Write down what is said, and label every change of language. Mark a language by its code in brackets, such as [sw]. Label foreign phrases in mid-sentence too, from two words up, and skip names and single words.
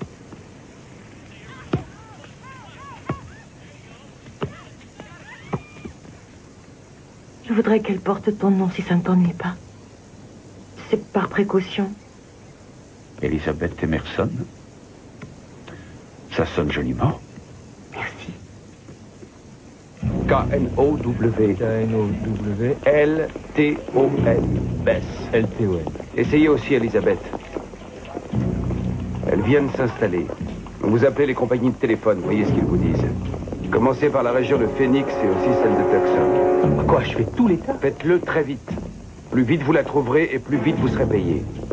[fr] Je voudrais qu'elle porte ton nom si ça ne t'ennuie pas. C'est par précaution. Elisabeth Emerson. Ça sonne joliment. Merci. K-N-O-W. K-N-O-W. L-T-O-N. Bess. L-T-O-N. Essayez aussi Elisabeth. Elles viennent s'installer. Vous appelez les compagnies de téléphone, voyez ce qu'ils vous disent. Commencez par la région de Phoenix et aussi celle de Tucson. Quoi, je fais tous les tas? Faites-le très vite. Plus vite vous la trouverez et plus vite vous serez payé.